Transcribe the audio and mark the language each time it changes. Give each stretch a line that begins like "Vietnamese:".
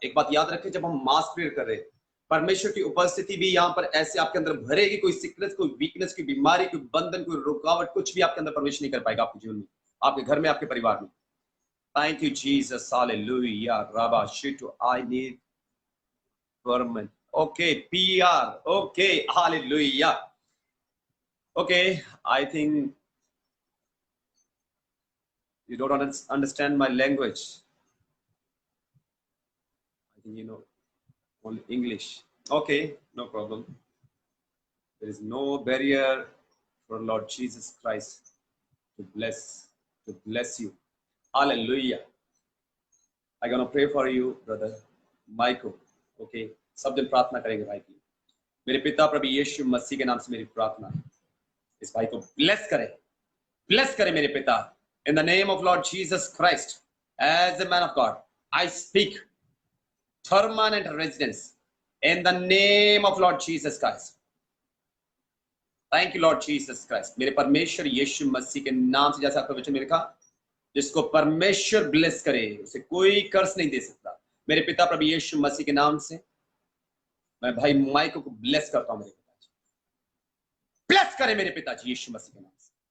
Hindi: एक बात याद रखें, जब हम मास प्रेयर कर रहे हैं, परमेश्वर की उपस्थिति भी यहाँ पर ऐसे आपके अंदर भरेगी, कोई सिकनेस, कोई वीकनेस, कोई बीमारी, कोई बंधन, कोई रुकावट, कुछ भी आपके अंदर प्रवेश नहीं कर पाएगा आपके जीवन में, आपके घर में, आपके परिवार में।
English: Thank you Jesus, hallelujah. राबा शिटू, I need permanent, okay, PR, okay, hallelujah. Okay, I think you don't understand my language. I think you know only English. Okay, no problem. There is no barrier for Lord Jesus Christ to bless you. Hallelujah. I'm gonna pray for you, brother Michael.
Hindi: Okay, सब दिन प्रार्थना करेंगे भाई की। मेरे पिता प्रभु यीशु मसीह के नाम से मेरी प्रार्थना है, इस भाई को ब्लेस करे मेरे पिता।
English: In the name of Lord Jesus Christ, as a man of God, I speak permanent residence in the name of Lord Jesus Christ. Thank you Lord Jesus Christ.
Hindi: मेरे परमेश्वर यीशु मसीह के नाम से, जैसा आपका वचन में लिखा, जिसको परमेश्वर ब्लेस करे उसे कोई कर्स नहीं दे सकता। मेरे पिता प्रभु यीशु मसीह के नाम से मैं भाई माइको को ब्लेस करता हूं। मेरे पिताजी ब्लेस करे मेरे पिताजी यीशु मसीह के नाम से।